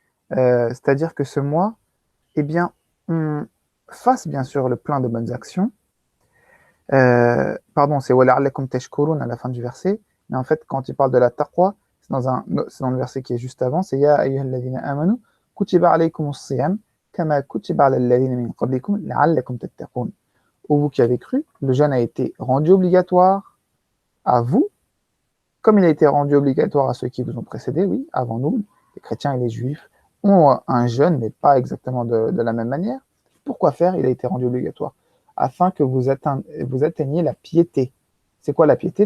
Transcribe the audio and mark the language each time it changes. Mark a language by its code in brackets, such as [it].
[fr] C'est-à-dire que ce mois, eh bien, on fasse bien sûr le plein de bonnes actions. Pardon, c'est [ar] وَلَعَلَّكُمْ تَشْكُرُونَ [fr] à la fin du verset, mais en fait, quand il parle de la taqwa, c'est dans le verset qui est juste avant, c'est [ar] يَا أَيُّهَا الَّذِينَ آمَنُوا كُتِبَ عَلَيْكُمُ الصِّيَامُ كما كتب على الذين من قبلكم لعلكم تتقون. [fr] Ô vous qui avez cru, le jeûne a été rendu obligatoire à vous, comme il a été rendu obligatoire à ceux qui vous ont précédés, oui, avant nous, les chrétiens et les juifs ont un jeûne, mais pas exactement de la même manière. Pourquoi faire? Il a été rendu obligatoire afin que vous atteigniez la piété. C'est quoi la piété?